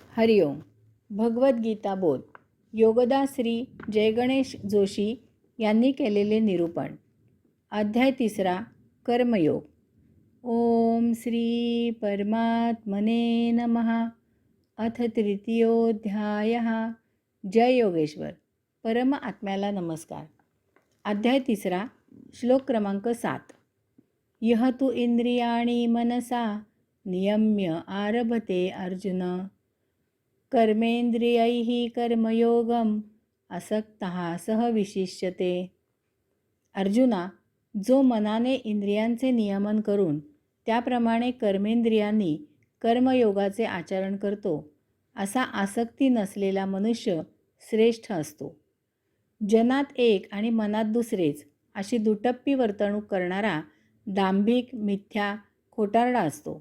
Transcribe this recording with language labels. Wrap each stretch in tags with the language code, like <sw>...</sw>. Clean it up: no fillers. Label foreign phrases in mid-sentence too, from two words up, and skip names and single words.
<mr>हरिओम. भगवद्गीता बोध. योगदा श्री जयगणेश जोशी यांनी केलेले निरूपण. अध्याय 3. कर्मयोग.</mr> <sa>ओम श्री परमात्मने नमः. अथ तृतीयोध्यायः. जय योगेश्वर.</sa> <mr>परम आत्म्याला नमस्कार. अध्याय 3. श्लोक क्रमांक 7.</mr> <sa>यह तु इंद्रियाणि मनसा नियम्य आरभते अर्जुन कर्मेंद्रियैः कर्मयोगम असक्तः सह विशिष्यते.</sa> <mr>अर्जुना, जो मनाने इंद्रियांचे नियमन करून त्याप्रमाणे कर्मेंद्रियांनी कर्मयोगाचे आचरण करतो, असा आसक्ती नसलेला मनुष्य श्रेष्ठ असतो. जनात एक आणि मनात दुसरेच अशी दुटप्पी वर्तणूक करणारा दांभिक, मिथ्या, खोटारडा असतो.</mr>